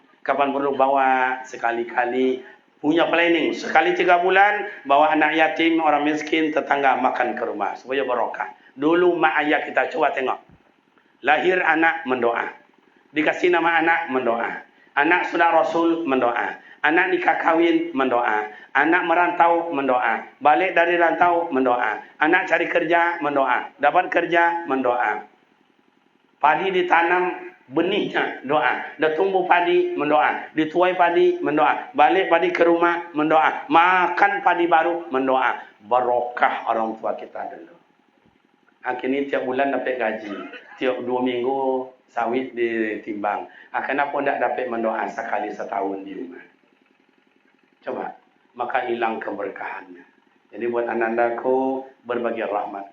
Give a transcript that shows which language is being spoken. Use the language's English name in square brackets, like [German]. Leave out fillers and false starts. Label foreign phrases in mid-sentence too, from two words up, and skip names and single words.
[Indonesian] Kapan perlu bawa sekali-kali, punya planning. Sekali 3 bulan, bawa anak yatim, orang miskin, tetangga makan ke rumah. Supaya barokah. Dulu mak ayah kita coba tengok. Lahir anak mendoa. Dikasih nama anak mendoa. Anak sudah Rasul mendoa. Anak nikah kawin mendoa. Anak merantau mendoa. Balik dari rantau mendoa. Anak cari kerja mendoa. Dapat kerja mendoa. Padi ditanam benihnya doa. Dah tumbuh padi mendoa. Dituai padi mendoa. Balik padi ke rumah mendoa. Makan padi baru mendoa. Barokah orang tua kita dulu. Akhirnya tiap bulan dapat gaji. Tiap 2 minggu sawit ditimbang. Kenapa tidak dapat mendoa sekali setahun di rumah? Coba. Maka hilang keberkahannya. Jadi buat anandaku berbagi rahmat.